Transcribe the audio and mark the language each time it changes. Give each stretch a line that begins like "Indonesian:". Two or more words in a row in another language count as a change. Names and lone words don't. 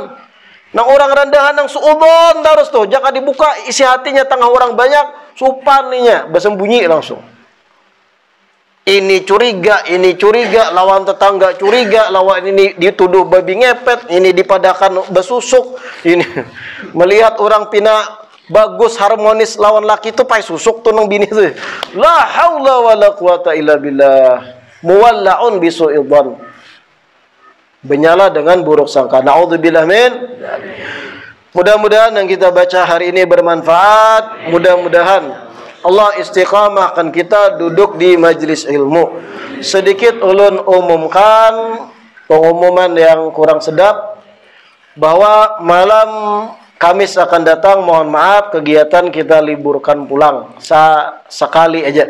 Banjar: Nang orang rendahan nang suudon terus tuh, jika dibuka isi hatinya tengah orang banyak, supan ninya, bersembunyi langsung. Ini curiga, lawan tetangga curiga, lawan ini dituduh babi ngepet, ini dipadakan besusuk, ini melihat orang pina bagus harmonis lawan laki itu pai susuk tuh nang bini tuh.
Arabic: La haula wala quwata illa billah. Muwallaun bisu'idhan.
Banjar: Benyala dengan buruk sangka.
Arabic: Na'udzubillah min.
Banjar: Mudah-mudahan yang kita baca hari ini bermanfaat. Mudah-mudahan Allah istiqamahkan kita duduk di majlis ilmu. Sedikit ulun umumkan pengumuman yang kurang sedap, bahwa malam Kamis akan datang, mohon maaf kegiatan kita liburkan pulang sekali aja.